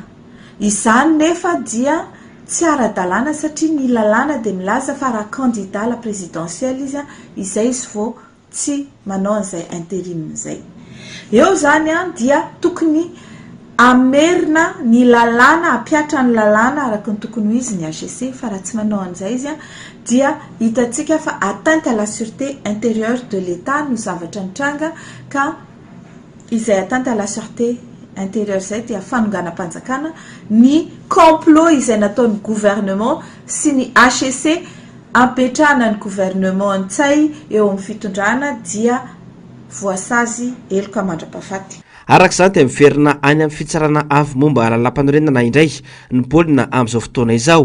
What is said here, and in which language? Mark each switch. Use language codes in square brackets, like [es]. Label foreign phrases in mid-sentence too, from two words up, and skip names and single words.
[mg] Izany nefa dia tsy ara-dalàna satria ny lalàna dia milaza fa raha [fr] candidat la présidentielle [mg] izy izay izy vao tsy manao an'izay intérim izay. Eo zany dia tokony amerina ny lalàna, apiatra ny lalàna araka ny tokony ho izy ny HCC fa raha tsy manao an'izay izy dia hitantsika fa [fr] atteinte à la sûreté intérieure de l'État [mg] no zavatra nitranga ka izay [fr] atteinte à la sûreté intérieure [mg] zay dia fanonganam-panjakana ny complot izay nataon'ny gouvernement sy ny HCC ampetrahana ny gouvernement an-tsay eo amin'ny fitondrana dia voasazy eloka mandra-pahafaty. Araka izany dia miverina any amin'ny fitsarana avy momba lalam-panorenana indray ny baolina amin'izao fotoana izao.